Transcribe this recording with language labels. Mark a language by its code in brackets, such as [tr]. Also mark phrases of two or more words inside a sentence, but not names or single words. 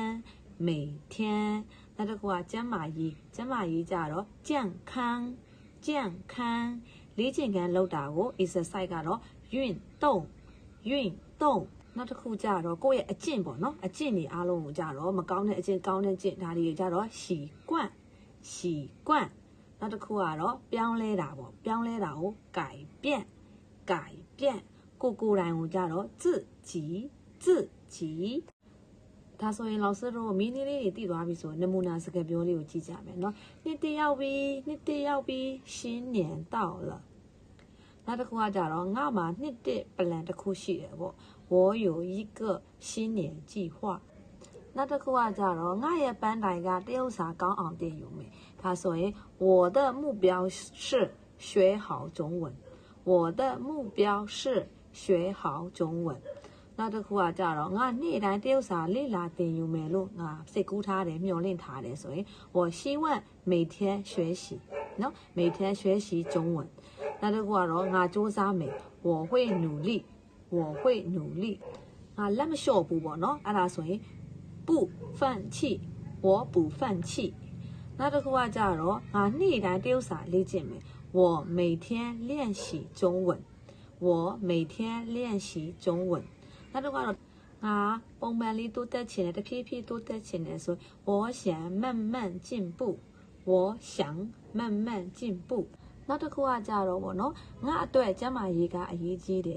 [my] နောက်တစ်ခုကကျန်းမာရေးကြတော့健康လေ့ကျင့်ခန်းလုပ်တာကို exercise ကတော့运动နောက်တစ်ခုကြတော့ကိုယ့်ရဲ့အကျင့်ပေါ့နော်အကျင့်တွေအားလုံးကိုကြတော့မကောင်းတဲ့အကျင့်ကောင်းတဲ့အကျင့်ဒါတွေကြတော့习惯နောက်တစ်ခုကတော့ပြောင်းလဲတာပေါ့ပြောင်းလဲတာကို改变ကိုယ်တိုင်ကိုကြတော့自己 ဒါဆိုရင်老师တို့မင်းလေးတွေတည်သွားပြီဆိုနမူနာစကားပြောလေးကိုကြည့်ကြမယ်နော်နှစ်တရောက်ပြီ [zh] 新年到了 [my] နောက်တစ်ခုကကြတော့ငါမှာနှစ်တစ်ပလန်တစ်ခုရှိတယ်ပေါ့ [zh] 我有一个新年计划 [my] နောက်တစ်ခုကကြတော့ငါရဲ့ပန်းတိုင်ကတရုတ်စာကောင်းအောင်သင်ယူမယ်ဒါဆိုရင် [zh] 我的目标是学好中文 [my] နောက်တစ်ခုကကြတော့ငါနေ့တိုင်းတရုတ်စာလေ့လာသင်ယူမယ်လို့ငါစိတ်ကူးထားတယ်မျှော်လင့်ထားတယ်ဆိုရင် [zh] 我希望每天学习 [my] နော် [zh] 每天学习中文 [my] နောက်တစ်ခုကတော့ငါစူးစမ်းမယ် [zh] 我会努力 [my] ငါလက်မလျှော့ဘူးပေါ့နော်အဲ့ဒါဆိုရင် [zh] 不放弃我不放弃 [my] နောက်တစ်ခုကကြတော့ငါနေ့တိုင်းတရုတ်စာလေ့ကျင့်မယ် [zh] 我每天练习中文 [my] နောက်တစ်ခုကတော့ငါပုံမှန်လေးတိုးတက်ချင်တယ်တဖြည်းဖြည်းတိုးတက်ချင်တယ်ဆို [zh] 我想慢慢进步 [my] နောက်တစ်ခုကကြတော့ဗောနော်ငါအတွက်ကျန်းမာရေးကအရေးကြီးတယ်